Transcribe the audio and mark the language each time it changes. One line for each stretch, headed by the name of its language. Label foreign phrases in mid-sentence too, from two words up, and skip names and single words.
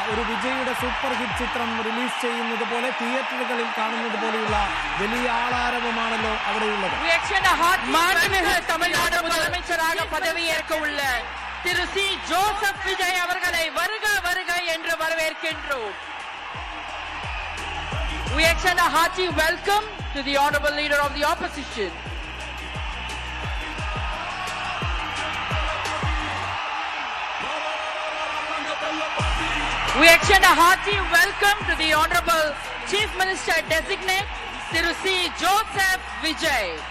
Malayalam: ഒരു വിജയുടെ സൂപ്പർ ഹിറ്റ് ചിത്രം റിലീസ് ചെയ്യുന്നത് പോലെ തിയേറ്ററുകളിൽ കാണുന്നത് പോലെയുള്ള വലിയ ആളാരവമാണല്ലോ അവിടെയുള്ളത്.
Tamil: தமிழ்நாடு முதலமைச்சராக பதவியேற்க உள்ள திரு சி ஜோசப் விஜய் அவர்களை வருக வருக என்று வரவேற்கின்றோம்.
English: We extend a hearty welcome to the honorable leader of the opposition. We extend a hearty welcome to the honorable Chief Minister designate Thiru C Joseph Vijay.